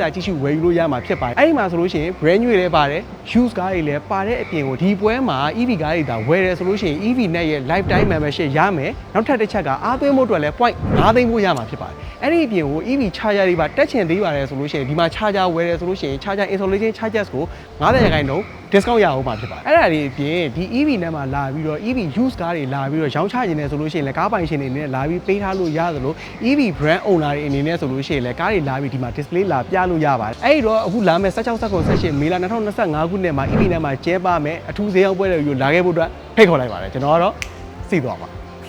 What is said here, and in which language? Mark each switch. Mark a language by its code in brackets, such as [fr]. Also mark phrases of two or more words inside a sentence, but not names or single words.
[my] လာကြည့်ရှုဝယ်ယူလို့ရမှာဖြစ်ပါတယ်အဲ့ဒီမှာဆိုလို့ရှိရင် [en] brand new [my] တွေလည်းပါတယ် used ကားတွေလည်းပါတဲ့အပြင်ကိုဒီပွဲမှာ EV ကားတွေဒါဝယ်တယ်ဆိုလို့ရှိရင် EV နဲ့ရဲ့ [en] lifetime membership [my] ရမယ်နောက်ထပ်တစ်ချက်ကအားသွင်းဖို့အတွက်လည်း point 5သိန်းဖို့ရမှာဖြစ်ပါတယ်အဲ့ဒီအပြင်ကို [en] EV charger [my] တွေပါတက်ချင် သေးပါတယ်ဆိုလို့ရှိရင်ဒီမှာ charger ဝယ်တယ်ဆိုလို့ရှိရင် [en] charger installation charges [my] ကို90% discount ရအောင်မှာဖြစ်ပါတယ်အဲ့ဒါတွေအပြင်ဒီ EV နဲ့မှာလာပြီးတော့ [en] EV used [my] ကားတွေလာပြီးတော့ရောင်းချခြင်းနဲ့ဆိုလို့ရှိရင်လည်းကားပိုင်ရှင်တွေနဲ့လာပြီးပေးထားလို့ရတယ်လို့ [en] EV brand owner [my] တွေအနေနဲ့ဆိုလို့ရှိရင်လည်းကားတွေလာပြီးဒီမှာ display လာပြလို့ရပါတယ်အဲ့တော့အခုလာမယ့်16 19 18မေလ2025ခုနှစ်မှာ EV နဲ့မှာကျဲပါမယ်အထူးဈေးအောင်ပွဲတွေကိုလာခဲ့ဖို့အတွက်ဖိတ်ခေါ်လိုက်ပါတယ်ကျွန်တော်ကတော့သိသွားပါ